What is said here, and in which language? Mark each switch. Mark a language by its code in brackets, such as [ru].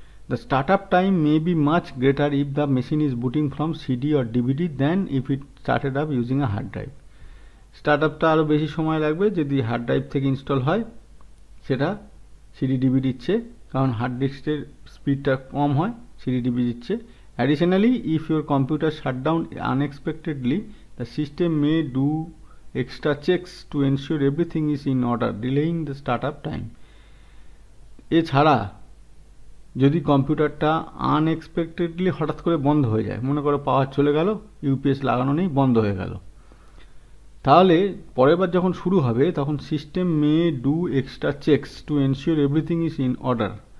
[en] The startup time may be much greater if the machine is booting from CD or DVD than if it started up using a hard drive. [bn] Start আপটা আরও বেশি সময় লাগবে যদি hard drive থেকে install হয়, সেটা CD ডিভিডির চেয়ে, কারণ হার্ড ডিস্কের স্পিডটা কম হয় সিডি ডিভিডির চেয়ে। [en] Additionally, if your computer shut down unexpectedly, the system may do extra checks to ensure everything is in order, delaying the startup time. [bn] এছাড়া যদি কম্পিউটারটা আনএক্সপেক্টেডলি হঠাৎ করে বন্ধ হয়ে যায়, মনে করো পাওয়ার চলে গেল, ইউপিএস লাগানো নেই, বন্ধ হয়ে গেল, তাহলে পরের বার যখন শুরু হবে তখন [en] System may do extra checks to ensure everything is in order.